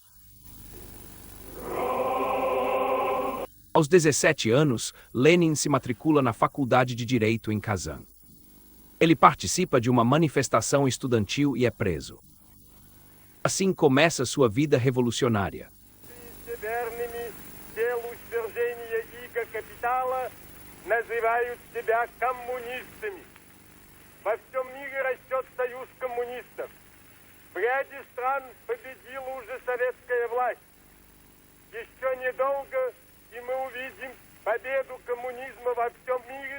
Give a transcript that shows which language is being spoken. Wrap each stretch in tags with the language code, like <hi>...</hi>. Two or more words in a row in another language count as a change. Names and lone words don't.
<pt>Aos 17 anos, Lenin se matricula na Faculdade de Direito em Kazan. Ele participa de uma manifestação estudantil e é preso. Assim começa sua vida revolucionária.</pt> <ru>Во всем мире растет союз коммунистов. В ряде стран победила уже советская власть. Еще недолго, и мы увидим победу коммунизма во всем мире.</ru>